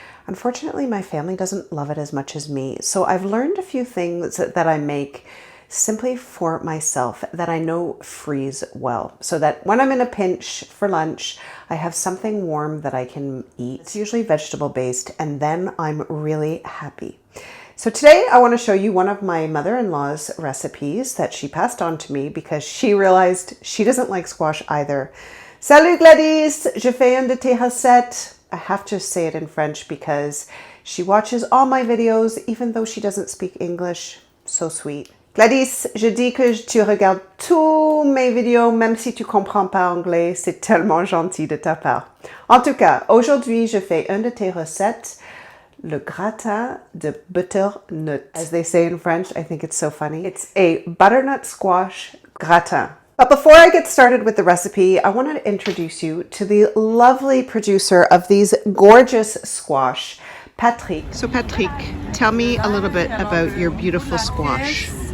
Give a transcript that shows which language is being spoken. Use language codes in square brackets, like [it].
[en] Unfortunately, my family doesn't love it as much as me. So I've learned a few things that I make simply for myself that I know freeze well, so that when I'm in a pinch for lunch, I have something warm that I can eat. It's usually vegetable based, and then I'm really happy. So today I want to show you one of my mother-in-law's recipes that she passed on to me because she realized she doesn't like squash either. [fr] Salut Gladys, je fais une de tes recettes. [en] I have to say it in French because she watches all my videos even though she doesn't speak English. So sweet. [fr] Gladys, je dis que tu regardes tous mes vidéos, même si tu comprends pas anglais, c'est tellement gentil de ta part. En tout cas, aujourd'hui, je fais une de tes recettes, le gratin de butternut. [en] As they say in French, I think it's so funny. It's a butternut squash gratin. But before I get started with the recipe, I want to introduce you to the lovely producer of these gorgeous squash, Patrick. So Patrick, tell me a little bit about your beautiful squash.